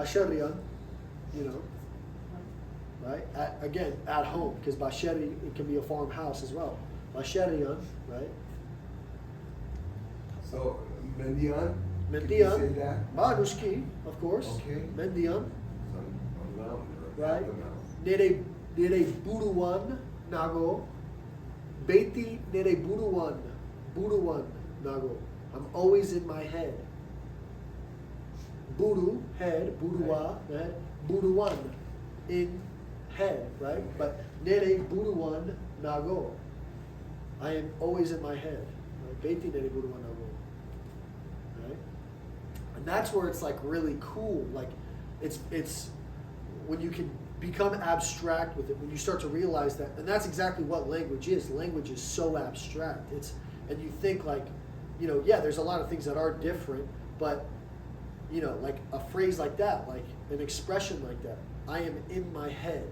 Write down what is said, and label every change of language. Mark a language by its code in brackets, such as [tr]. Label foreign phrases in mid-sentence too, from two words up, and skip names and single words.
[en] Basherian, you know, right? Again, at home, because basheri, it can be a farmhouse as well. Basherian, right? So, Mendian? Can you Mendian, say that? Manushki, of course. Okay. Mendian, On the mountain, or right? at the mountain. [eu] Nere buruan nago. Beti nere buruan nago. [en] I'm always in my head. Buru, head, burua, head, buruan, in head, right? But [eu] nere buruan nago. [en] I am always in my head. Right? [eu] Beti nere buruan nago. [en] Right? And that's where it's like really cool. Like it's when you can become abstract with it, when you start to realize that, and that's exactly what language is. Language is so abstract. And you think like, you know, yeah, there's a lot of things that are different, but you know, like a phrase like that, like an expression like that, I am in my head.